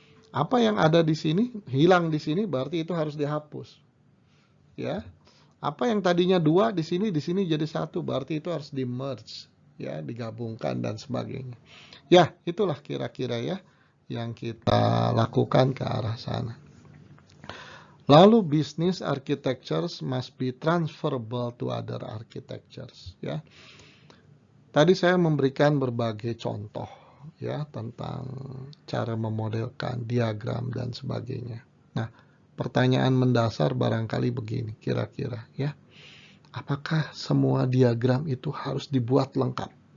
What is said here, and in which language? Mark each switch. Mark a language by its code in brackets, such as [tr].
[id] Apa yang ada di sini, hilang di sini berarti itu harus dihapus. Ya. Apa yang tadinya 2 di sini jadi 1, berarti itu harus di-merge, ya, digabungkan dan sebagainya. Ya, itulah kira-kira ya yang kita lakukan ke arah sana. [en] Lalu business architectures must be transferable to other architectures ya. [id] Tadi saya memberikan berbagai contoh ya tentang cara memodelkan diagram dan sebagainya. Nah, pertanyaan mendasar barangkali begini kira-kira ya. Apakah semua diagram itu harus dibuat lengkap?